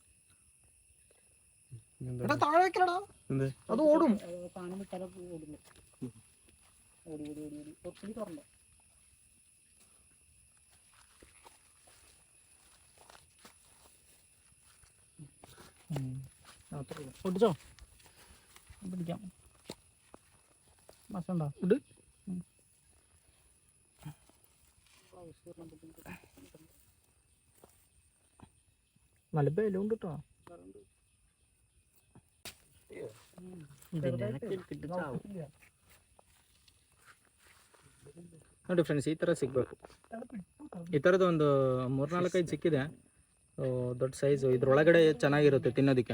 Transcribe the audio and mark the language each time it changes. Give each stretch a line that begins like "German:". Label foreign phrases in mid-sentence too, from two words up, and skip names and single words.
Kannada: ಅದು ಓಡು.
Malayalam: പൊട്ടിച്ചോ? പിടിക്കാം. മസണ്ട ഇട്. നല്ല ബലമുണ്ട് കേട്ടോ.
Kannada: ನೋಡಿ ಫ್ರೆಂಡ್ಸ್, ಈ ಥರ ಸಿಗಬೇಕು. ಈ ಥರದ್ದು ಒಂದು 3-4-5 ಸಿಕ್ಕಿದೆ, ದೊಡ್ಡ ಸೈಜು. ಇದ್ರೊಳಗಡೆ ಚೆನ್ನಾಗಿರುತ್ತೆ ತಿನ್ನೋದಕ್ಕೆ.